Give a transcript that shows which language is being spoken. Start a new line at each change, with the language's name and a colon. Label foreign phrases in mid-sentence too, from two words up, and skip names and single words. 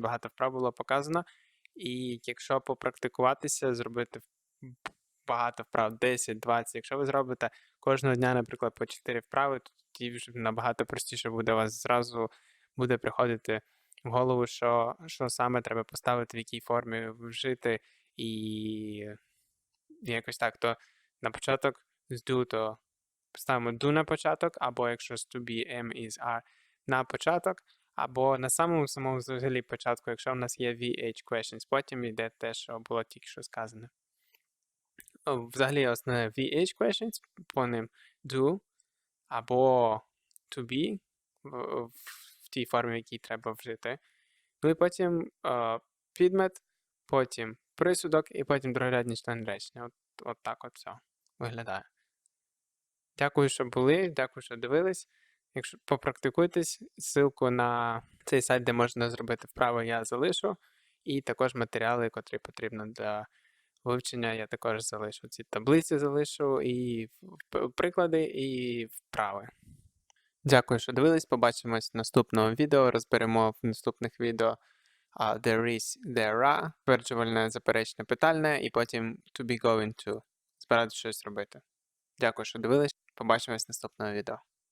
Ukrainian: Багато вправ було показано. І якщо попрактикуватися, зробити багато вправ, 10, 20, якщо ви зробите кожного дня, наприклад, по 4 вправи, то тоді вже набагато простіше буде у вас зразу буде приходити в голову, що саме треба поставити, в якій формі вжити, і якось так. То на початок з do, то ставимо do на початок, або якщо з
English: to be, am, is, are
Ukrainian: на початок, або на самому взагалі початку, якщо в нас є
English: VH questions,
Ukrainian: потім йде те, що було тільки що сказано. Взагалі основне
English: VH questions,
Ukrainian: по ним do, або
English: to be,
Ukrainian: в тій формі, в якій треба вжити. Ну і потім підмет, потім присудок, і потім другорядний член речення. От так от все виглядає. Дякую, що були, дякую, що дивились. Якщо попрактикуйтесь, ссылку на цей сайт, де можна зробити вправи, я залишу. І також матеріали, котрі потрібно для вивчення, я також залишу. Ці таблиці залишу, і приклади, і вправи. Дякую, що дивились. Побачимось в наступному відео. Розберемо в наступних відео
English: there is, there are,
Ukrainian: ствержувальне, заперечне, питальне, і потім
English: to be going to.
Ukrainian: Збирати щось робити. Дякую, що дивились. Побачимось в наступному відео.